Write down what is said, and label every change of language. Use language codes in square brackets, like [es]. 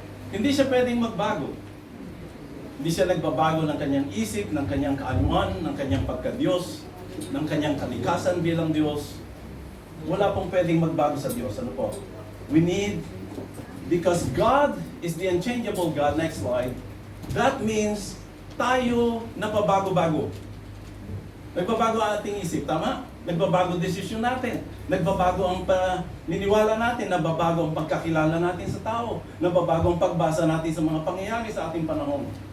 [tl] Hindi siya pwedeng magbago. Hindi siya nagbabago ng kanyang isip, ng kanyang kaanyuan, ng kanyang pagka-Diyos, ng kanyang kalikasan bilang Diyos. Wala pong pwedeng magbago sa Diyos. Ano po? [en] We need, because God is the unchangeable God, next slide, that means [tl] tayo napabago-bago. Nagbabago ang ating isip, tama? Nagbabago ang desisyon natin. Nagbabago ang paniniwala natin. Nagbabago ang pagkakilala natin sa tao. Nagbabago ang pagbasa natin sa mga pangyayari sa ating panahon.